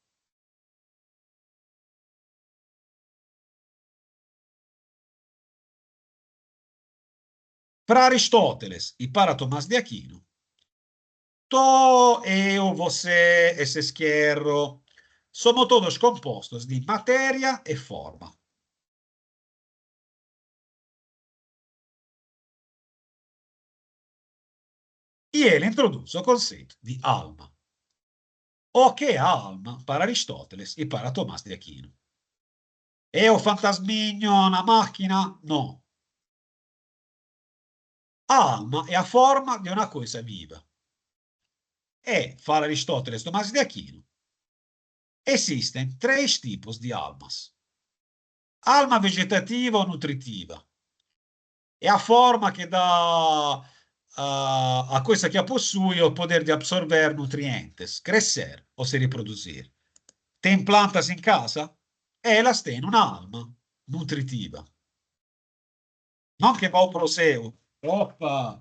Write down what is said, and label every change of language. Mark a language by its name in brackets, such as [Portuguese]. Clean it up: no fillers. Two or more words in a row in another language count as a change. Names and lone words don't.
[Portuguese] Para Aristóteles e para Tomás de Aquino, eu, você, esse esquerro, somos todos compostos de matéria e forma. E ele introduz o conceito di alma. O [Italian] che è [Portuguese] alma para Aristóteles e para Tomás de Aquino? [Italian] È un fantasmino, una macchina? No. [Portuguese] A alma è a forma [Italian] di una cosa viva. [Portuguese] E, para Aristóteles e Tomás de Aquino, existem três tipos de almas. Alma vegetativa ou nutritiva. È a forma [Italian] che dà [Portuguese] a coisa que a possui o poder de absorver nutrientes, crescer ou se reproduzir. Tem plantas em casa? Elas têm uma alma nutritiva. Não que vão para o céu. Opa!